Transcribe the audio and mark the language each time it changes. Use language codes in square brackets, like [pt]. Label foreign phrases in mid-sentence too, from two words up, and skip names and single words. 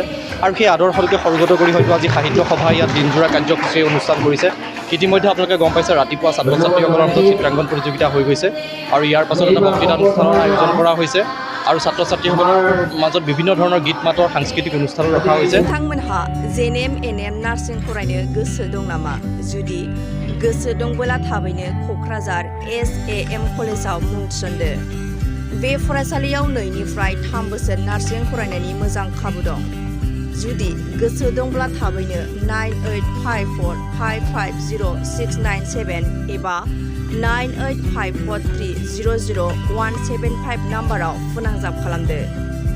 [as] আৰু সেই আদৰ্শটোকে সৰ্গত কৰি হয়তো আজি সাহিত্য সভা ইয়াত দিনজোৰা কাৰ্যসূচী অনুষ্ঠান কৰিছে। ইতিমধ্যে আপোনালোকে গম পাইছে, ৰাতিপুৱা ছাত্ৰ ছাত্ৰীসকলৰ মাজত চিত্ৰাংকন প্ৰতিযোগিতা হৈ গৈছে, আৰু ইয়াৰ পাছত এটা বক্তৃতা অনুষ্ঠানৰ আয়োজন কৰা হৈছে, আৰু ছাত্ৰ ছাত্ৰীসকলৰ মাজত বিভিন্ন ধৰণৰ গীত মাতৰ সাংস্কৃতিক অনুষ্ঠানো ৰখা হৈছে। [brx] नोंथांमोनहा जेएनएम एनएम नार्सिं फरायनो गोसो दं नामा? जुदि गोसो दंबोला थाबैनो क'क्राझार SAM कलेजाव मुं थिसनदो। बे फरायसालियाव 2निफ्राय 3 बोसोर नार्सिं फरायनायनि मोजां खाबु दं। जुदि गोसो दंब्ला थाबैनो 9854550697 एबा 9854300175 नाम्बाराव फोनांजाब खालामदो।